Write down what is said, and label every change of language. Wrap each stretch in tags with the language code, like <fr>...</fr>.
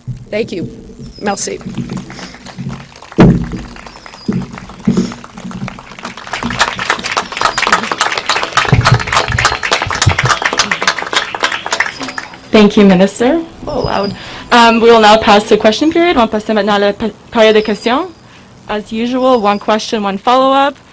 <en>Thank you. Merci. Thank you, Minister. Oh, loud. We will now pass to question period.</en> <fr>On va passer maintenant à la période de questions.</fr> <en>As usual, one question, one follow-up.</en>